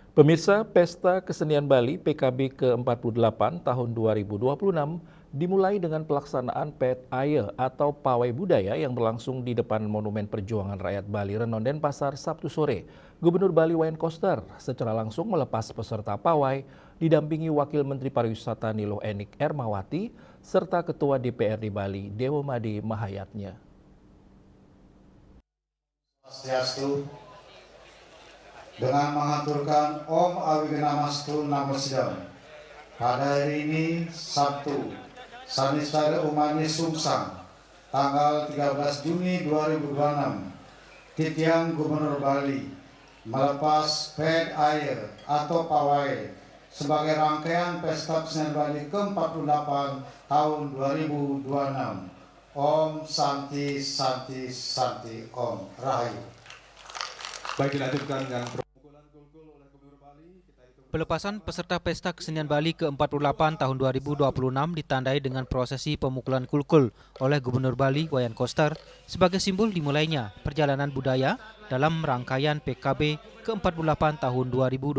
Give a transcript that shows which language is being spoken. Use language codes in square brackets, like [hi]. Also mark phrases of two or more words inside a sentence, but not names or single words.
[id] Pemirsa, Pesta Kesenian Bali PKB ke-48 tahun 2026 dimulai dengan pelaksanaan Pet Aye atau Pawai Budaya yang berlangsung di depan Monumen Perjuangan Rakyat Bali Renon Denpasar Sabtu sore. Gubernur Bali Wayan Koster secara langsung melepas peserta pawai didampingi Wakil Menteri Pariwisata Nilo Enik Ermawati serta Ketua DPRD Bali Dewomade Mahayatnya. Dengan mengaturkan [sa] Om Awigenamastu Namo Sidam. [id] Pada hari ini Sabtu, Saniswara Umani Sungsang, tanggal 13 Juni 2026, Titiang Gubernur Bali melepas Pet Aye atau Pawai sebagai rangkaian Pesta Kesenian Bali ke-48 tahun 2026. [sa] Om Santi Santi Santi Om Rahayu. [id] Baik, dilanjutkan dengan pelepasan peserta Pesta Kesenian Bali ke-48 tahun 2026 ditandai dengan prosesi pemukulan kulkul oleh Gubernur Bali Wayan Koster sebagai simbol dimulainya perjalanan budaya dalam rangkaian PKB ke-48 tahun 2026.